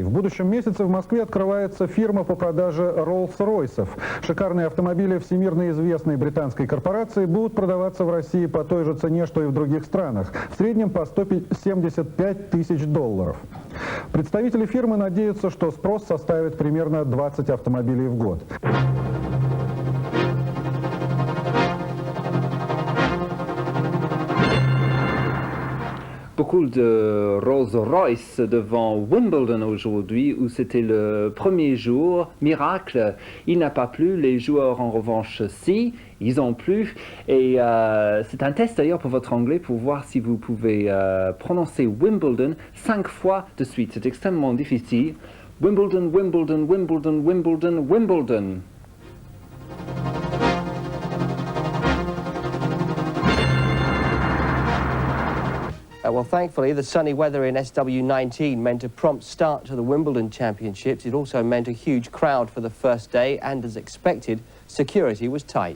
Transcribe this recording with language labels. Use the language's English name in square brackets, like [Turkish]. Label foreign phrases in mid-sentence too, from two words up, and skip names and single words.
[Russian] В будущем месяце в Москве открывается фирма по продаже Rolls-Royce'ов. Шикарные автомобили всемирно известной британской корпорации будут продаваться в России по той же цене, что и в других странах. В среднем по $175 тысяч. Представители фирмы надеются, что спрос составит примерно 20 автомобилей в год. [French] Beaucoup de Rolls-Royce devant Wimbledon aujourd'hui, où c'était le premier jour. Miracle, il n'a pas plu. Les joueurs, en revanche, si, ils ont plu. Et c'est un test d'ailleurs pour votre anglais, pour voir si vous pouvez prononcer Wimbledon 5 fois de suite. C'est extrêmement difficile. Wimbledon, Wimbledon, Wimbledon, Wimbledon, Wimbledon. [English] Well, thankfully, the sunny weather in SW19 meant a prompt start to the Wimbledon Championships. It also meant a huge crowd for the first day, and as expected, security was tight.